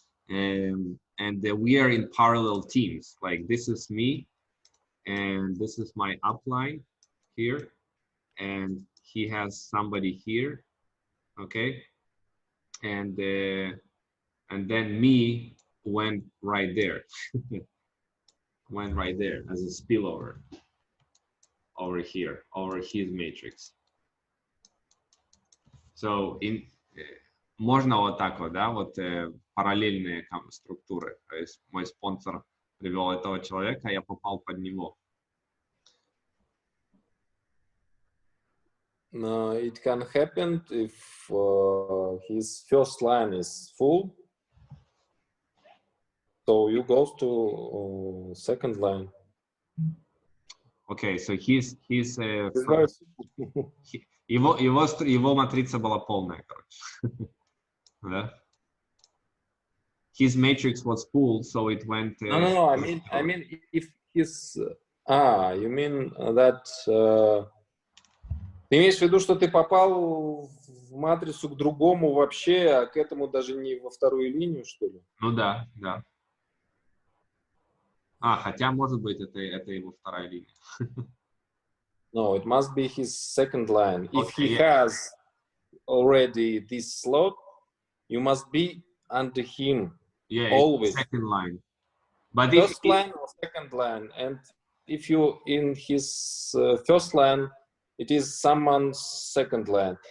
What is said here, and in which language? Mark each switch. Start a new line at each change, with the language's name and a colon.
English: And we are in parallel teams. Like this is me, and this is my upline here, and he has somebody here, okay? And then me went right there, went right there as a spillover over here, over his matrix.
Russian: So можно вот так вот, да, вот параллельные структуры. То есть мой спонсор привел этого человека, а я попал под него.
English: It can happen if his first line is full. So you go to second line. Okay, so he's It's very simple.
Russian: его матрица была полная, короче. Да?
English: His matrix was full, so it went. No. I mean, if his you mean that
Russian: ты имеешь в виду, что ты попал в матрицу к другому вообще, а к этому даже не во вторую линию, что ли? Ну да, да. Хотя, может быть, это его вторая линия.
English: No, it must be his second line. If Okay, he yeah. has already this slot, you must be under him. Yeah, always. Second line. But First line or second line. And if you in his first line, it is someone's second line.